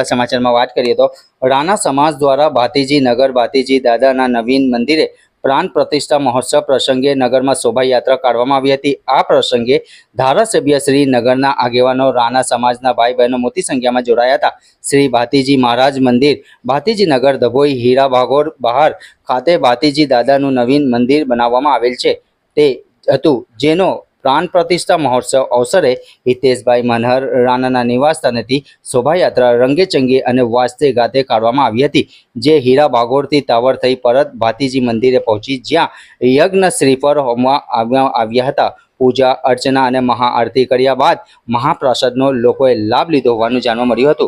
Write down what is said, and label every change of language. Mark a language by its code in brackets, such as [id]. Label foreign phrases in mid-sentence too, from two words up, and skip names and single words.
[gu] સમાચારમાં વાત કરીએ તો રાણા સમાજ દ્વારા ભાતીજી નગર ભાતીજી દાદાના નવીન મંદિરે પ્રાણ પ્રતિષ્ઠા મહોત્સવ પ્રસંગે નગરમાં શોભાયાત્રા કાઢવામાં આવી હતી। આ પ્રસંગે ધારાસભ્ય શ્રી નગરના આગેવાનો રાણા સમાજના ભાઈ બહેનો મોટી સંખ્યામાં જોડાયા હતા। શ્રી ભાતીજી મહારાજ મંદિર ભાતીજી નગર ધભોઈ હીરા ભાગોળ બહાર ખાતે ભાતીજી દાદાનું નવીન મંદિર બનાવવામાં આવેલ છે તે હતું, જેનો પ્રાણ પ્રતિષ્ઠા મહોત્સવ અવસરે હિતેશભાઈ મનહર રાણાના નિવાસસ્થાનેથી શોભાયાત્રા રંગેચંગે અને વાજતે ગાતે કાઢવામાં આવી હતી। જે હીરા ભાગોળથી ટાવર થઈ પરત ભાતીજી મંદિરે પહોંચી, જ્યાં યજ્ઞ શ્રીફળ હોમવા આવ્યા હતા। પૂજા અર્ચના અને મહાઆરતી કર્યા બાદ મહાપ્રસાદનો લોકોએ લાભ લીધો હોવાનું જાણવા મળ્યું હતું।